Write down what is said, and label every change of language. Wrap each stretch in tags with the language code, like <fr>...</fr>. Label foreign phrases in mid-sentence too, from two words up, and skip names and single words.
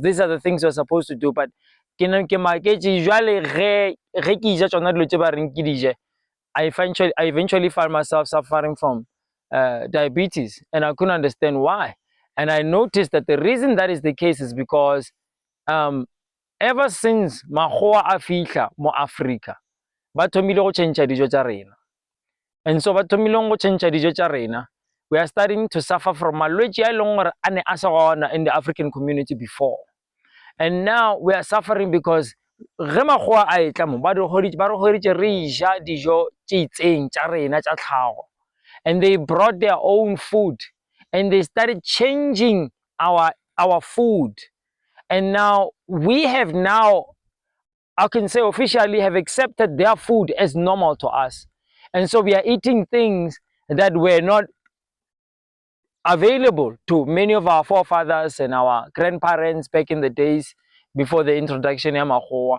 <en>These are the things we're supposed to do. But I eventually found myself suffering from diabetes, and I couldn't understand why. And I noticed that the reason that is the case is because ever since</en> <nso>Mahoa Afrika mo Africa, bathomile go change dijo tša rena.</nso> <en>And so</en> <nso>bathomile go change dijo tša rena,</nso> <en>we are starting to suffer from</en> <nso>malwetši a leng gore a ne a sa gona</nso> <en>in the African community before. And now we are suffering because</en> <nso>ge Magoa a etla mo ba re goditše re ja dijo tše itseng tša rena tša tlhago,</nso> <en>and they brought their own food. and they started changing our food. And now we have I can say officially have accepted their food as normal to us. And so we are eating things that were not available to many of our forefathers and our grandparents back in the days before the introduction of Makgowa.</en>